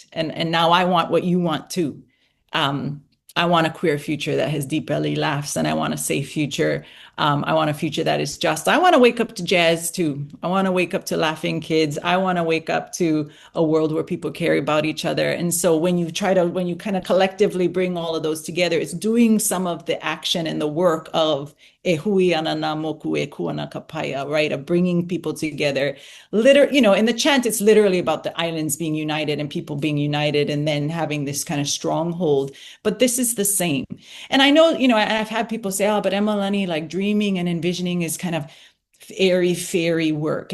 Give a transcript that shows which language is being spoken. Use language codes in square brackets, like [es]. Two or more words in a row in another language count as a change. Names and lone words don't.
[en] And now I want what you want too. I want a queer future that has deep belly laughs, and I want a safe future I want a future that is just. I want to wake up to jazz too. I want to wake up to laughing kids. I want to wake up to a world where people care about each other. And so when you kind of collectively bring all of those together, it's doing some of the action and the work of [haw] e hui ana na moku e kuana kapaya, [en] right? Of bringing people together. In the chant, it's literally about the islands being united and people being united and then having this kind of stronghold. But this is the same. And I know, I've had people say, oh, but Emalani, like dreaming and envisioning is kind of airy fairy work.